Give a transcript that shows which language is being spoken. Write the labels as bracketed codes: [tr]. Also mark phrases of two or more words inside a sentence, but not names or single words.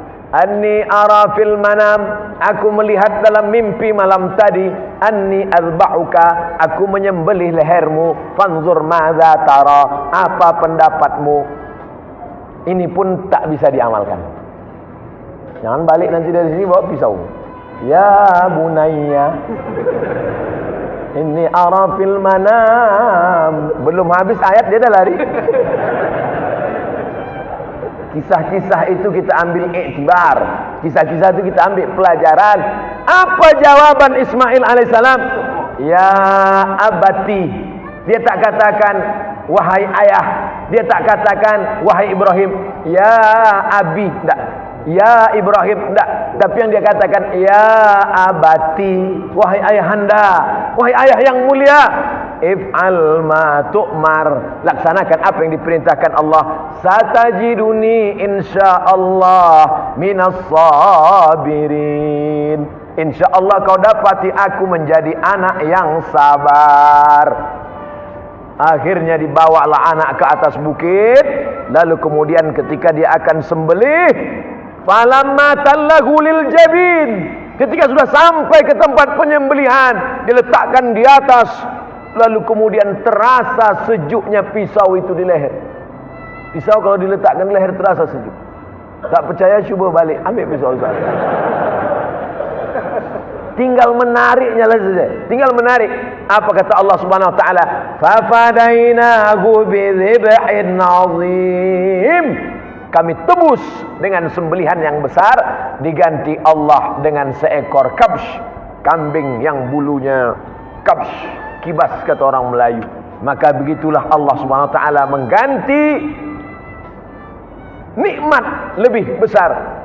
[ar] أني أرى في المنام, [ms] aku melihat dalam mimpi malam tadi, [ar] أني أذبحك, [ms] aku menyembelih lehermu, [ar] فانظر ماذا ترى, [ms] apa pendapatmu? Ini pun tak bisa diamalkan. Jangan balik nanti dari sini bawa pisau. [ar] يا بني. إني أرى في المنام. [ms] Belum habis ayat dia dah lari. Kisah-kisah itu kita ambil iktibar. Kisah-kisah itu kita ambil pelajaran. Apa jawaban Ismail alaihissalam? [ar] يا أبت. [ms] Dia tak katakan wahai ayah. Dia tak katakan wahai Ibrahim. [ar] يا أبي. Tak. يا إبراهيم. Tak. [ms] Tapi yang dia katakan [ar] يا أبت. [ms] Wahai ayahanda. Wahai ayah yang mulia. [ar] افعل ما تؤمر. [ms] Laksanakan apa yang diperintahkan Allah. [ar] ستجدني إن شاء الله من الصابرين. [ms] InsyaAllah kau dapati aku menjadi anak yang sabar. Akhirnya dibawalah anak ke atas bukit. Lalu kemudian ketika dia akan sembelih, [ar] فلما تله للجبين, [ms] ketika sudah sampai ke tempat penyembelihan, diletakkan di atas. Lalu kemudian terasa sejuknya pisau itu di leher. Pisau kalau diletakkan di leher terasa sejuk. Tak percaya cuba balik, ambil pisau saya. Tinggal menariknya lah saja. Tinggal menarik. Apa kata Allah [ar] سبحانه وتعالى? ففديناه بذبح عظيم. [ms] Kami tebus dengan sembelihan yang besar, diganti Allah dengan seekor kabsh, kambing yang bulunya kabsh, kibas kata orang Melayu. Maka begitulah Allah [ar] سبحانه وتعالى [ms] mengganti nikmat lebih besar.